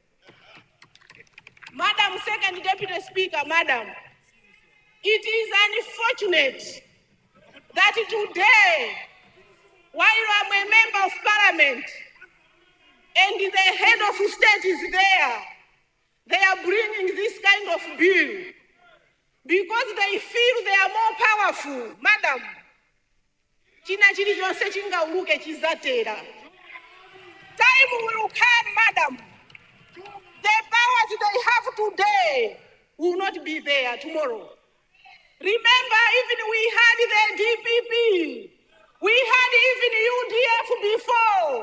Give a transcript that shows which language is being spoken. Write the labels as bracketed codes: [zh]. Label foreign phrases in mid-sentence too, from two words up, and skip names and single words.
[en] Madam Second Deputy Speaker, Madam, it is unfortunate that today, while I'm a member of parliament and the head of state is there, they are bringing this kind of bill because they feel they are more powerful. Madam, [ny] china chili chonse chingauluke chizatera. [en] Time will come, madam. The powers they have today will not be there tomorrow. Remember, even we had the DPP. We had even UDF before.